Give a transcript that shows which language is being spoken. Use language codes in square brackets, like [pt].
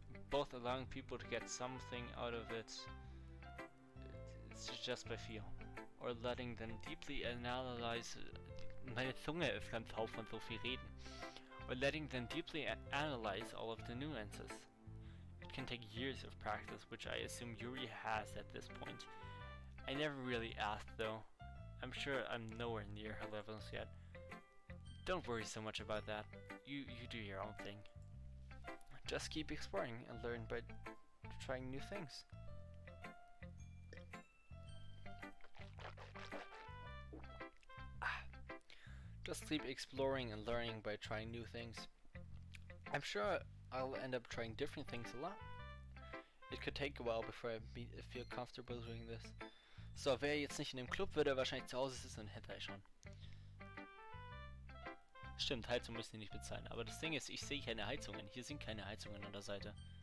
[en] both allowing people to get something out of it just by feel, or letting them deeply analyze. [de] Meine Zunge ist ganz taub von so viel reden. [en] Or letting them deeply analyze all of the nuances. It can take years of practice, which I assume Yuri has at this point. I never really asked though. I'm sure I'm nowhere near her levels yet. Don't worry so much about that. You do your own thing. Just keep exploring and learn by trying new things. Just keep exploring and learning by trying new things. I'm sure I'll end up trying different things a lot. It could take a while before I feel comfortable doing this. [de] So, wäre er jetzt nicht in dem Club, würde er wahrscheinlich zu Hause sitzen und hätte er schon. Stimmt, Heizung müssen die nicht bezahlen. Aber das Ding ist, ich sehe keine Heizungen. Hier sind keine Heizungen an der Seite.